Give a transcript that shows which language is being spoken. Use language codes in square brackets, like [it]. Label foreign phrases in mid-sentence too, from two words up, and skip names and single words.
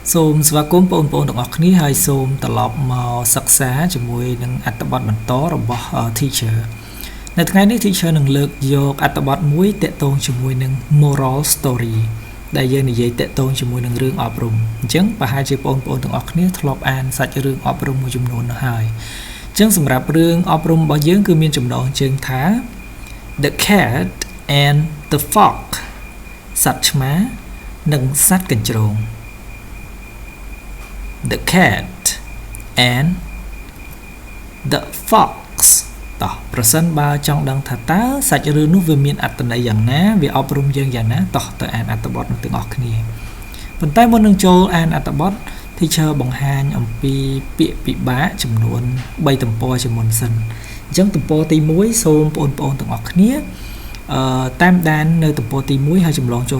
[km] សូមស្វាគមន៍បងប្អូនទាំងអស់គ្នាហើយសូមត្រឡប់មកសិក្សាជាមួយនឹងអត្ថបទបន្តរបស់ teacher នៅថ្ងៃនេះ teacher នឹងលើកយកអត្ថបទមួយទាក់ទងជាមួយនឹង [en] moral story [km] ដែលយើងនិយាយទាក់ទងជាមួយនឹងរឿងអប់រំអញ្ចឹងប្រហែលជាបងប្អូនទាំងអស់គ្នាធ្លាប់អានសាច់រឿងអប់រំមួយចំនួននោះហើយអញ្ចឹងសម្រាប់រឿងអប់រំរបស់យើងគឺមានចំណងជើងថា The Cat and the Fox សត្វឆ្មានិងសត្វកញ្ជ្រោង The cat and the fox តោះប្រសិនបើចង់ដឹងថាតើសាច់រឿងនោះវាមានអត្ថន័យយ៉ាងណាវាអប់រំយើងយ៉ាងណាតោះទៅអានអត្ថបទនោះទាំងអស់គ្នាប៉ុន្តែមុននឹងចូលអានអត្ថបទ teacher បង្ហាញអំ ពីពាក្យពិបាកចំនួន3ទំព័រជាមុនសិនអញ្ចឹងទំព័រទី1សូមបងប្អូនទាំងអស់គ្នាតាមដាននៅទំព័រទី1ហើយចម្លងចូល